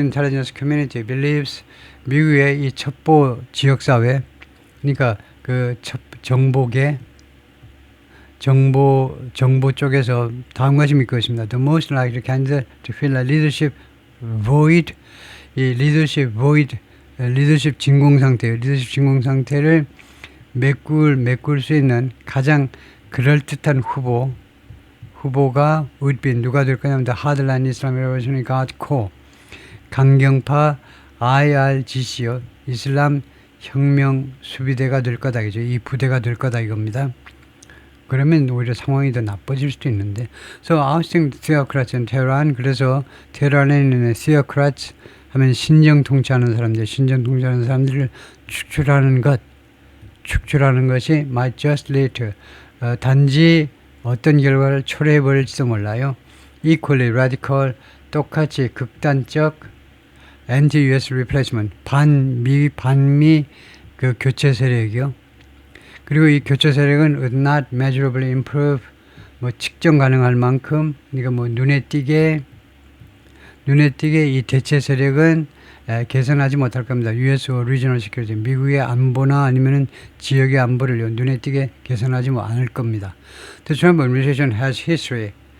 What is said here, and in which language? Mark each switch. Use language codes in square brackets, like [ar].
[en] intelligence community believes [ko] 미국의 이 첩보 지역사회, 그러니까 그 정보 쪽에서 다음과 같이 믿고 있습니다. [en] The most likely candidate to fill a leadership void, [ko] 이 leadership void, leadership 진공 상태를 메꿀 수 있는 가장 그럴듯한 후보가 [en] would be [ko] 누가 될 거냐면 [en] the Hardline Islamic Revolutionary Guard Corps, [ko] 강경파 IRGC요, 이슬람 혁명 수비대가 될 거다 이죠. 이 부대가 될 거다 이겁니다. 그러면 오히려 상황이 더 나빠질 수도 있는데. [en] So ousting theocrats in Tehran. [ko] 그래서 테헤란에 있는 theocrats 하면 신정 통치하는 사람들을 축출하는 것이 [en] might just lead to [ko] 단지 어떤 결과를 초래해버릴지도 몰라요. [en] Equally radical, [ko] 똑같이 극단적 [en] anti-US replacement, [ko] 반미 그 교체 세력이요. 그리고 이 교체 세력은 [en] would not measurably improve, [ko] 측정 가능할 만큼, 그러니까 눈에 띄게 이 대체 세력은 개선하지 못할 겁니다. [en] US Regional Security, [ko] 미국의 안보나 아니면은 지역의 안보를 눈에 띄게 개선하지 않을 겁니다. [en] The Trump administration has history.